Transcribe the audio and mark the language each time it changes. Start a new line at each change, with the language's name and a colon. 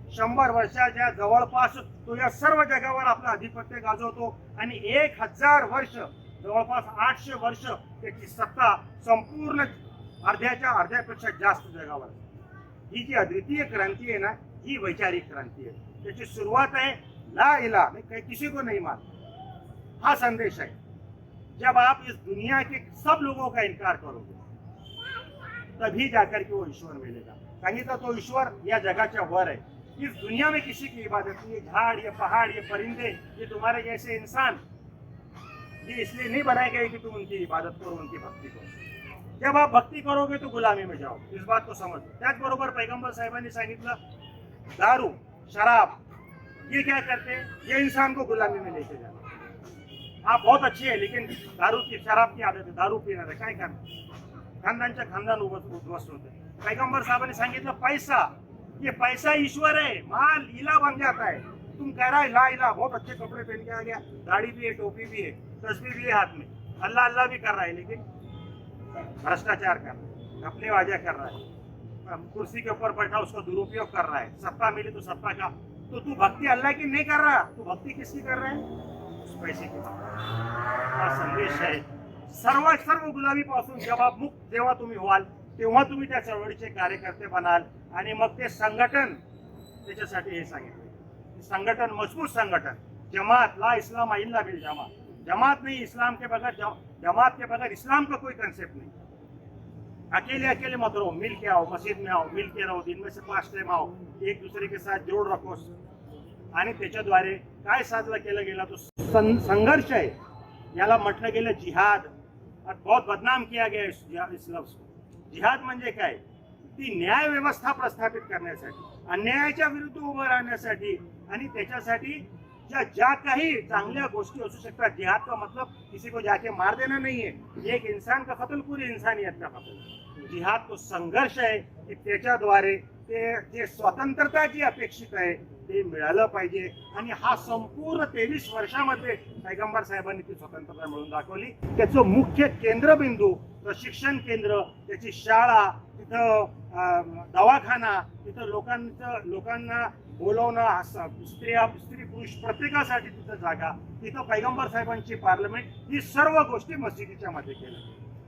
Marathi: 100 वर्षाच्या जवळपास तो या सर्व जगावर आपलं आधिपत्य गाजवतो आणि 1000 वर्ष, जवळपास 800 वर्ष त्याची सत्ता संपूर्ण अर्ध्यापेक्षा जास्त जगावर. ही जी अद्वितीय क्रांती आहे ना, ही वैचारिक क्रांती आहे. त्याची सुरुवात आहे ला इलाहा
Hindi: मैं किसी को नहीं मानता,
Marathi: हा संदेश है.
Hindi: जब आप इस दुनिया के सब लोगों का इनकार करोगे तभी जाकर के वो ईश्वर मिलेगा.
Marathi: सांगितलं तो ईश्वर या जगाच्या वर है.
Hindi: इस दुनिया में किसी की इबादत नहीं. ये झाड़, ये पहाड़, ये परिंदे, ये तुम्हारे जैसे इंसान, ये इसलिए नहीं बनाए गए कि तुम उनकी इबादत करो, उनकी भक्ति करो. जब आप भक्ति करोगे तो गुलामी में जाओ. इस बात को समझो.
Marathi: त्याचबरोबर पैगंबर साहेबांनी सांगितलं
Hindi: दारू, शराब, ये क्या करते हैं, ये इंसान को गुलामी में लेके जाते. आप बहुत अच्छे है, लेकिन दारू की, शराब की आदत है, दारू पीना है,
Marathi: काय करणार, खानदानच्या खानदान उद्ध्वस्त होते. पैगंबर साहबांनी सांगितलं
Hindi: पैसा, ये पैसा ईश्वर है, माल इला बन जाता है. तुम कह रहा है ला इला, बहुत अच्छे कपड़े पहन के आ गया, दाढ़ी भी है, टोपी भी है, तस्बीह भी है हाथ में, अल्लाह अल्लाह भी कर रहा है, लेकिन भ्रष्टाचार कर रहा है, घपलेबाजियां कर रहा है, कुर्सी के ऊपर बैठा उसका दुरुपयोग कर रहा है, सत्ता मिली तो सत्ता का. तो तू भक्ति अल्लाह की नहीं कर रहा, तू भक्ति किसकी कर रहा है, उस पैसे की.
Marathi: हा संदेश आहे. सर्व गुलामीपासून जेव्हा तुम्ही व्हाल तेव्हा तुम्ही त्या चळवळीचे कार्यकर्ते बनाल. आणि मग ते संघटन, त्याच्यासाठी हे सांगितलं, संघटन, मजबूत संघटन.
Arabic: जमात, ला इस्लाम इल्ला बिल जमात.
Hindi: जमात नहीं, इस्लाम के बगैर, जमात के बगैर इस्लाम का कोई कंसेप्ट नहीं. अकेले मत रहो, मिल के आओ, मस्जिद में आओ, मिल के रहो, दिन में से 5 टाइम आओ, एक दूसरे के साथ जोड़ रखो.
Marathi: आणि त्याच्याद्वारे काय साजरा केलं गेला, तो संघर्ष आहे. याला म्हटलं गेलं जिहाद.
Hindi: बहुत बदनाम किया गया इस लफ्ज को.
Marathi: जिहाद म्हणजे काय, ती न्याय व्यवस्था प्रस्थापित करण्यासाठी, अन्यायाच्या विरुद्ध उभं राहण्यासाठी, आणि त्याच्यासाठी ज्या काही चांगल्या गोष्टी असू शकतात.
Hindi: जिहाद का मतलब किसी को जाके मार देना नहीं है, एक इंसान का कत्ल पूरी इंसानियत का कत्ल.
Marathi: जिहाद तो संघर्ष आहे की त्याच्याद्वारे ते जे स्वतंत्रता जी अपेक्षित आहे ते मिळालं पाहिजे. आणि हा संपूर्ण 23 वर्षामध्ये पैगंबर साहेबांनी ती स्वतंत्रता मिळवून दाखवली. त्याचं मुख्य केंद्रबिंदू, प्रशिक्षण केंद्र, त्याची शाळा, तिथं दवाखाना, तिथं लोकांना बोलवणं, स्त्री पुरुष प्रत्येकासाठी तिथं जागा, तिथं पैगंबर साहेबांची पार्लमेंट, ही सर्व गोष्टी मस्जिदीच्या मध्ये केल्या.